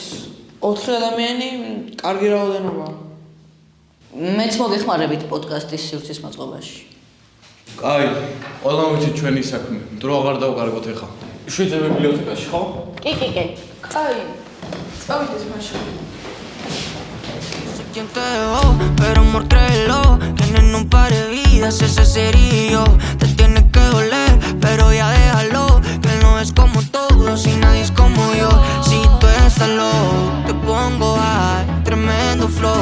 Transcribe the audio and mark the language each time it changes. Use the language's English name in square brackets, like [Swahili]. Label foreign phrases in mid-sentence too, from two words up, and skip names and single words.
[Georgian] 4 ადამიანი, კარგი რაოდენობა. მეც მოგეხმარებით პოდკასტის სივრცის მოწყობაში. კაი, ყველამ ვიცით ჩვენი საქმე. დრო აღარ დავკარგოთ ახლა. შვიდზე ბიბლიოთეკაში, ხო? კი. კაი, წავიდეთ მაშინ. [Spanish] ¿Quién te dejó? Pero amor, créelo, que en un par de vidas ese sería yo. Te tiene que doler, pero ya déjalo, que él no es como todos y nadie es como yo. Si tú estás loco, te pongo high, tremendo flow.